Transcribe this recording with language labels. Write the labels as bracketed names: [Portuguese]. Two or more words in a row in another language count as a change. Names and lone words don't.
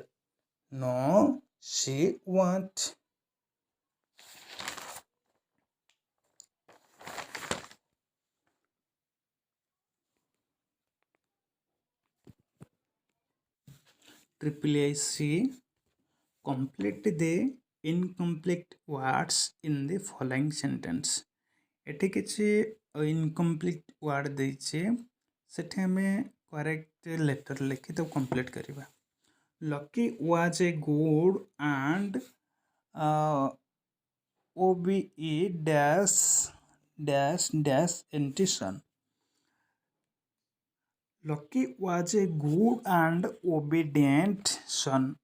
[English] No, she won't. Triple IC. Complete the incomplete words in the following sentence. [Odia] ଏଠି କିଛି [English] incomplete word [Odia] ଦେଇଛି ସେଠି ଆମେ [English] correct letter [Odia] ଲେଖି ତାକୁ complete କରିବା. [English] Lucky was a good and OBE dash dash dash son. Lucky was a good and obedient son.